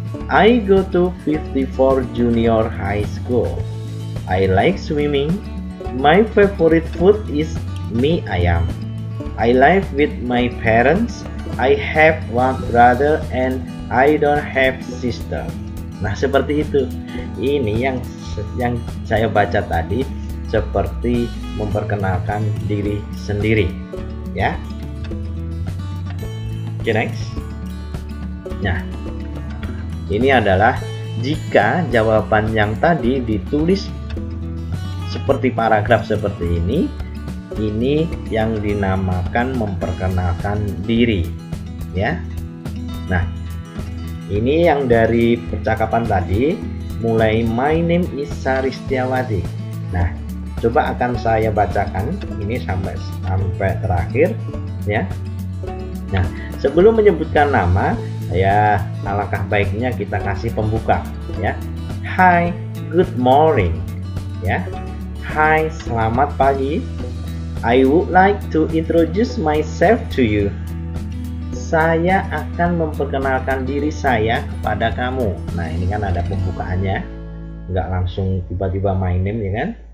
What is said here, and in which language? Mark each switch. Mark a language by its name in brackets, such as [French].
[English] I go to 54 Junior High School. I like swimming. My favorite food is mie ayam. I live with my parents. I have one brother and I don't have sister. [Indonesian] Nah, seperti itu. Ini yang saya baca tadi seperti memperkenalkan diri sendiri, ya. Oke, next. Nah, ini adalah jika jawaban yang tadi ditulis seperti paragraf seperti ini yang dinamakan memperkenalkan diri, ya. Nah, ini yang dari percakapan tadi, mulai [English] my name is Sari Setiawati. [Indonesian] Nah, coba akan saya bacakan ini sampai terakhir, ya. Nah, sebelum menyebutkan nama, ya alangkah baiknya kita kasih pembuka, ya. [English] Hi, good morning, [Indonesian] ya. Hai, selamat pagi. [English] I would like to introduce myself to you. [Indonesian] Saya akan memperkenalkan diri saya kepada kamu. Nah, ini kan ada pembukaannya, nggak langsung tiba-tiba [English] my name, [Indonesian] ya kan?